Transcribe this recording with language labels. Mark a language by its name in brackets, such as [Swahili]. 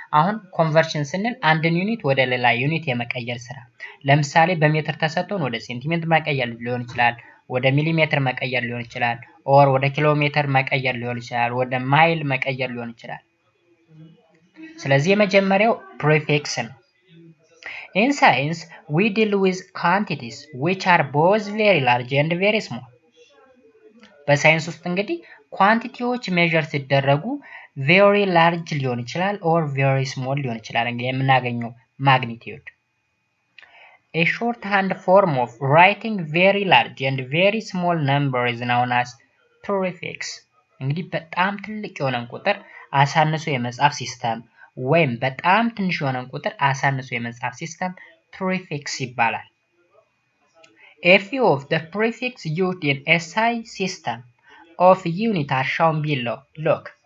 [Amharic] አሁን ኮንቨርሽን ስንል አንድን ዩኒት ወደ ሌላ ዩኒት የመቀየር ስራ። ለምሳሌ በሜትር ተሰጥቶን ወደ ሴንቲሜትር መቀየር ሊሆን ይችላል፣ ወደ ሚሊሜትር መቀየር ሊሆን ይችላል፣ ኦር ወደ ኪሎ ሜትር መቀየር ሊሆን ይችላል፣ ወደ ማይል መቀየር ሊሆን ይችላል። ስለዚህ የመጀመሪያው ፕሪፊክስ ነው። [English] In science, we deal with quantities which are both very large and very small. [Amharic] በሳይንስ ውስጥ እንግዲህ ኳንቲቲዎች ሜዥር ሲደረጉ very large ሊሆን ይችላል or very small ሊሆን ይችላል። እንግዲህ የምናገኘው ማግኒቲዩድ [English] A shorthand form of writing very large and very small number is known as prefix. [Amharic] እንግዲህ በጣም ትልቅ የሆነን ቁጥር አሳንሶ የመጻፍ ሲስተም ወይም በጣም ትንሽ የሆነን ቁጥር አሳንሶ የመጻፍ ሲስተም ፕሪፊክስ ይባላል። [English] A few of the prefix used in SI system of unit are shown below. Look.